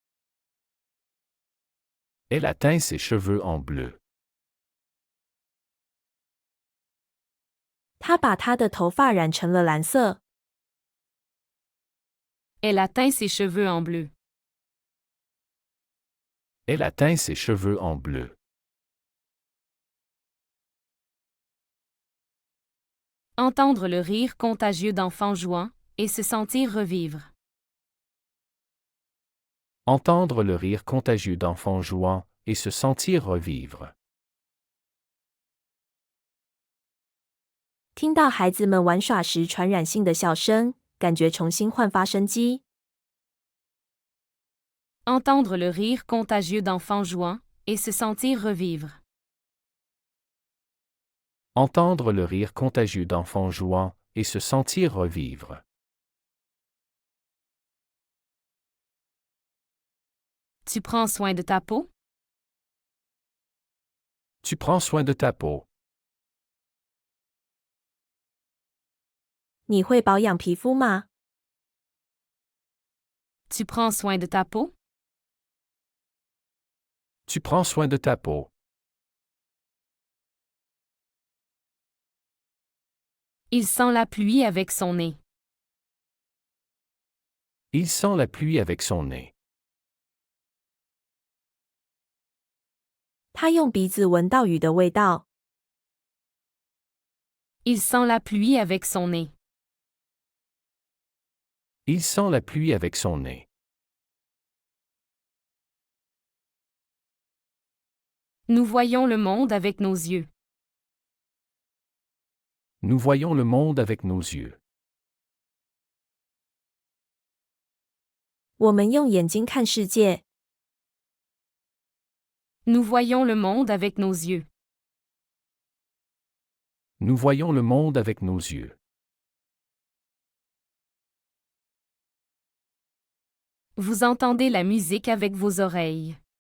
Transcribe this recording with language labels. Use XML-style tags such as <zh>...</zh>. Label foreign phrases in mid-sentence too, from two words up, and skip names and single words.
<fr>Elle a teint ses cheveux en bleu.</fr> <zh>她把她的头发染成了蓝色。</zh> <fr>Elle a teint ses cheveux en bleu. Elle a teint ses cheveux en bleu. Entendre le rire contagieux d'enfants jouant, et se sentir revivre. Entendre le rire contagieux d'enfants jouant, et se sentir revivre.</fr> <zh>听到孩子们玩耍时传染性的笑声，感觉重新焕发生机。</zh> <fr>Entendre le rire contagieux d'enfants jouant, et se sentir revivre. Entendre le rire contagieux d'enfants jouant, et se sentir revivre. Tu prends soin de ta peau? Tu prends soin de ta peau.</fr> <zh>你会保养皮肤吗？</zh> <fr>Tu prends soin de ta peau? Tu prends soin de ta peau. Il sent la pluie avec son nez. Il sent la pluie avec son nez.</fr> <zh>他用鼻子闻到雨的味道。</zh> <fr>Il sent la pluie avec son nez. Il sent la pluie avec son nez. Nous voyons le monde avec nos yeux. Nous voyons le monde avec nos yeux.</fr> <zh>我们用眼睛看世界。</zh> <fr>Nous voyons le monde avec nos yeux. Nous voyons le monde avec nos yeux. Vous entendez la musique avec vos oreilles.</fr>